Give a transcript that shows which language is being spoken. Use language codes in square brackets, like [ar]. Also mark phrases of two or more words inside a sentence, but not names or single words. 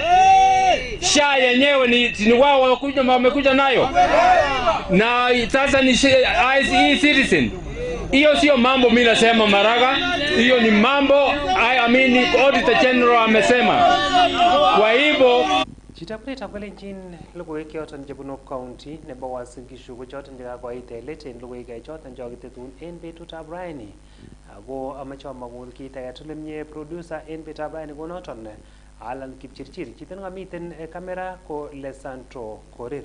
[sw] SHA yenyewe ni wao wamekuja nayo, na sasa ni e-citizen. Hiyo sio mambo mimi nasema Maraga, hiyo ni mambo Auditor General amesema. Kwa hivyo [kln] chitapuleta [sw] pale nchini [kln] logoiwek choton chebunu county nebo Uasin Gishu ko choton chekakoite let en logoiwek choton chokitetun en betutab raini. Ako amache amwaun kit age tugul nemie producer en betutab raini ko noton Alan Kipchirchir. Chito ngamiten kamera ko Lesantro Korir.